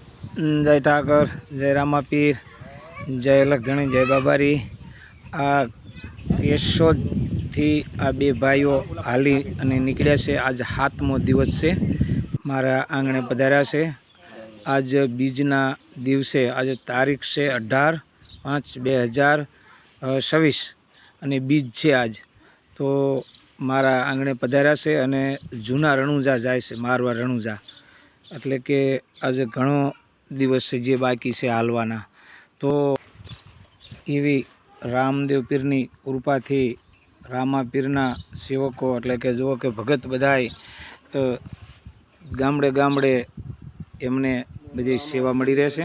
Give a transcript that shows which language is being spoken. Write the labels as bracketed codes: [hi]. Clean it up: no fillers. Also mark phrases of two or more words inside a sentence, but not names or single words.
[gu] જય ઠાકર, જય રામાપીર, જય લખધણી, જય બાબારી। આ કેશોદ થી આ બે ભાઈઓ હાલી અને નીકળ્યા છે। આજ 7મો દિવસ છે, મારા આંગણે પધાર્યા છે। આજ બીજના દિવસે આજ તારીખ છે 18/5/2026 અને બીજ છે આજ। તો મારા આંગણે પધાર્યા છે અને જૂના રણુજા જાય છે, મારવા રણુજા। એટલે કે આજે ઘણો દિવસ છે જે બાકી છે હાલવાના। તો એવી રામદેવ પીરની કૃપાથી રામા પીરના સેવકો એટલે કે જુઓ કે ભગત બધાય ગામડે ગામડે એમને બધી સેવા મળી રહેશે।